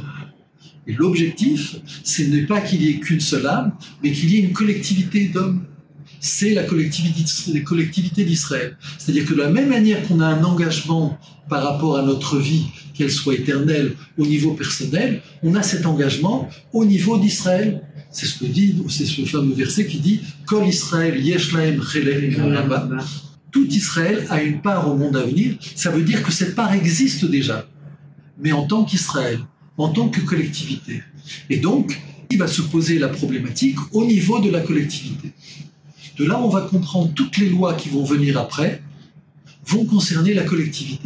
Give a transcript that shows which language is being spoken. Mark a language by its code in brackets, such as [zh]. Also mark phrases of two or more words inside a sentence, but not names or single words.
[fr] Et l'objectif, ce n'est pas qu'il y ait qu'une seule âme, mais qu'il y ait une collectivité d'hommes. C'est la collectivité d'Israël. C'est-à-dire que de la même manière qu'on a un engagement par rapport à notre vie, qu'elle soit éternelle au niveau personnel, on a cet engagement au niveau d'Israël. C'est ce fameux verset qui dit « [he] כל ישראל יש להם חלק לבא ». [fr] Tout Israël a une part au monde à venir. Ça veut dire que cette part existe déjà, mais en tant qu'Israël, en tant que collectivité. Et donc, il va se poser la problématique au niveau de la collectivité. De là, on va comprendre toutes les lois qui vont venir après vont concerner la collectivité.